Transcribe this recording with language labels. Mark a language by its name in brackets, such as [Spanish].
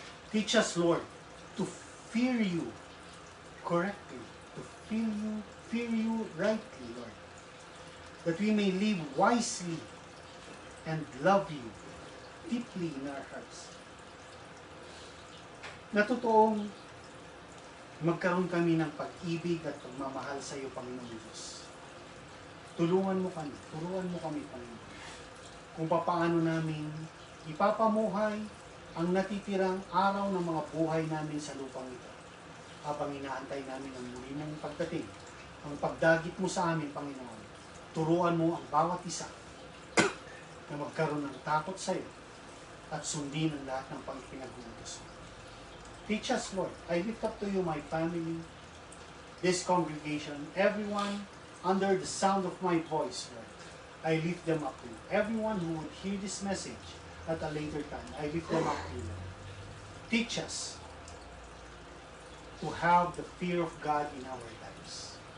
[English] Teach us, Lord, to fear you correctly, to fear you rightly, Lord, that we may live wisely and love you deeply in our hearts. [Filipino] Na totoong magkaroon kami ng pag-ibig at pagmamahal sa iyo, Panginoon Diyos. Turuan mo kami, Panginoon, kung paano namin ipapamuhay ang natitirang araw ng mga buhay namin sa lupang ito, habang inaantay namin ang muli mong pagdating, ang pagdagit mo sa amin, Panginoon. Turuan mo ang bawat isa na magkaroon ng takot sa iyo at sundin ang lahat ng pang-pinag-uutos mo. [English] Teach us, Lord. I lift up to you my family, this congregation, everyone under the sound of my voice, Lord. I lift them up to you. Everyone who would hear this message at a later time, I lift them up to you, Lord. Teach us to have the fear of God in our lives.